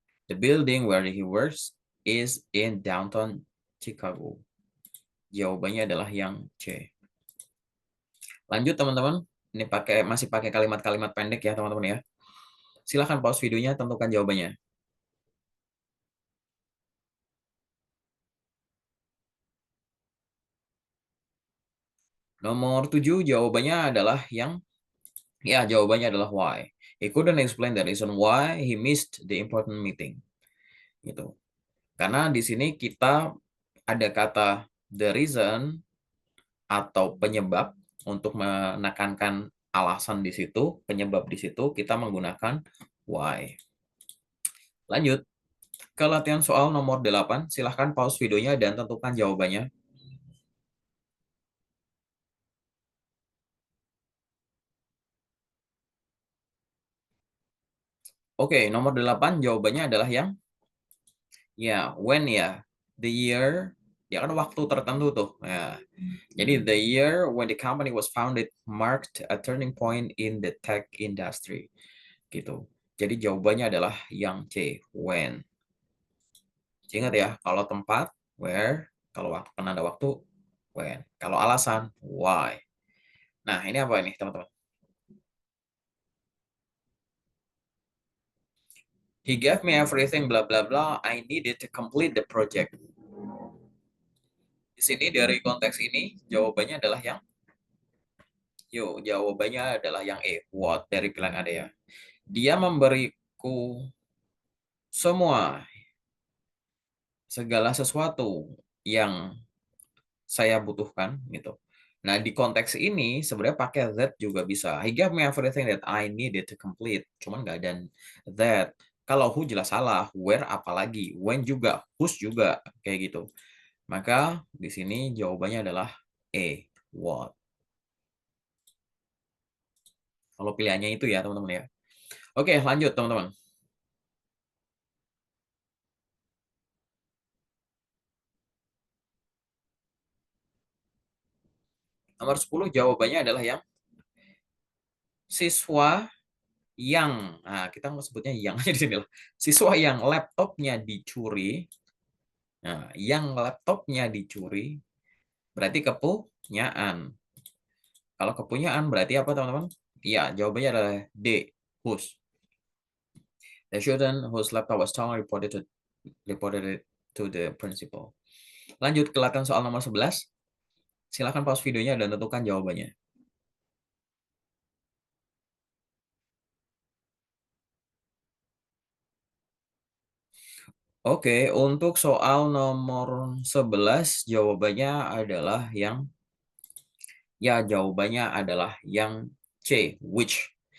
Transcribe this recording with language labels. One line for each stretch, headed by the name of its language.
English: The building where he works is in downtown Chicago.
Indonesian: Jawabannya adalah yang C. Lanjut teman-teman. Ini masih pakai kalimat-kalimat pendek ya teman-teman ya. Silahkan pause videonya, tentukan jawabannya. Nomor 7 jawabannya adalah jawabannya adalah why.
English: He couldn't explain the reason why he missed the important meeting.
Indonesian: Gitu. Karena di sini kita ada kata
English: the reason
Indonesian: atau penyebab untuk menekankan alasan di situ, penyebab di situ kita menggunakan why. Lanjut ke latihan soal nomor 8. Silahkan pause videonya dan tentukan jawabannya. Oke, nomor 8 jawabannya adalah when ya.
English: The year,
Indonesian: ya kan waktu tertentu tuh. Ya.
English: Jadi the year when the company was founded marked a turning point in the tech industry.
Indonesian: Gitu. Jadi jawabannya adalah yang C, when. Ingat ya, kalau tempat where, kalau penanda waktu when, kalau alasan why. Nah, ini apa ini, teman-teman?
English: He gave me everything blah blah blah I needed to complete the project.
Indonesian: Di sini dari konteks ini jawabannya adalah jawabannya adalah yang E, what dari pilihan ada ya. Dia memberiku semua segala sesuatu yang saya butuhkan gitu. Nah, di konteks ini sebenarnya pakai that juga bisa.
English: He gave me everything that I needed to complete.
Indonesian: Cuman nggak ada that. Kalau who jelas salah, where apalagi, when juga, whose juga kayak gitu. Maka di sini jawabannya adalah E, what. Kalau pilihannya itu ya, teman-teman ya. Oke, lanjut teman-teman. Nomor 10 jawabannya adalah yang siswa yang, nah kita mau sebutnya yang aja di sini loh. Siswa yang laptopnya dicuri, nah yang laptopnya dicuri berarti kepunyaan. Kalau kepunyaan berarti apa teman-teman? Iya, jawabannya adalah D, whose.
English: The student whose laptop was stolen reported it to the principal.
Indonesian: Lanjut ke latihan soal nomor 11. Silakan pause videonya dan tentukan jawabannya. Oke, untuk soal nomor 11 jawabannya adalah jawabannya adalah yang C, which.